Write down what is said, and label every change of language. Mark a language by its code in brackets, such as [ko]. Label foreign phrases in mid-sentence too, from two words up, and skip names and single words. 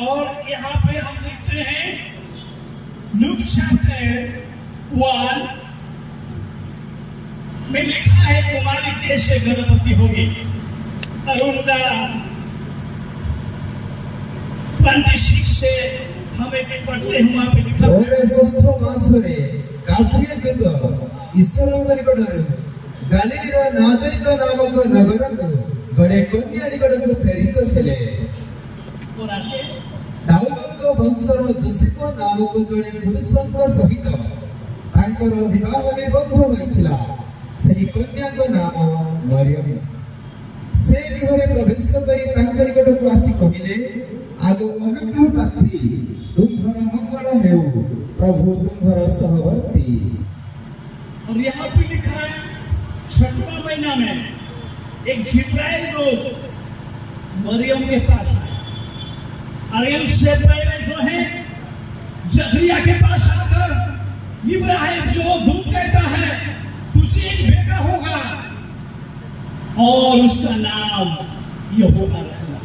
[hi] और यहाँ पे हम देखते हैं लूक चैप्टर 1 में लिखा है कुमारी कैसे गर्भवती होगी और उनका 26 से हम एक पढ़ते हैं, वहां पे लिखा है [or] 6 ମାସରେ ଗାବ୍ରିଏଲ ଦୂତ ଈଶ୍ୱରଙ୍କ ନିକଟରୁ ଗାଲିଲୀର ନାଜରିତ ନାମକ ନଗରକୁ ଗୋଟିଏ କନ୍ୟା ନିକଟକୁ ପ୍ରେରିତ ହେଲେ। [hi] और आगे [or] ଦାଉଦଙ୍କ ବଂଶର ଯୋସେଫ ନାମକ ଜଣେ ପୁରୁଷଙ୍କ ସହିତ ତାଙ୍କର ବିବାହ ନିର୍ବନ୍ଧ ହୋଇଥିଲା। ସେହି କନ୍ୟାଙ୍କ ନାମ ମରିୟମ। ସେ ଗୃହରେ ପ୍ରବେଶ କରି ତାଙ୍କ ନିକଟକୁ ଆସି କହିଲେ, ଆଗ ଅନୁଗ୍ରହ ପ୍ରାର୍ଥୀ ତୁମ୍ଭର ମଙ୍ଗଳ ହେଉ, [hi] प्रभु तुम्हारा सहवर्ती। और यहाँ पे लिखा है 6वां महीना में एक जिब्राइल लोग मरियम के पास आए और उससे पहले जो है जकरिया के पास आकर इब्राहिम जो दूत कहता है तुझे एक बेटा होगा और उसका नाम यहोवा रखना।